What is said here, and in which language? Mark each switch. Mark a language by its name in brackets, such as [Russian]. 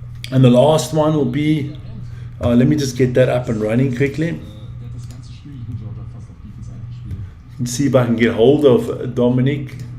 [English] And the last one will be, let me just get that up and running quickly. [German] Der hat das ganze Spiel, ich bin auch fast auf Defense eingespielt. [English] Let's see if I can get hold of Dominic.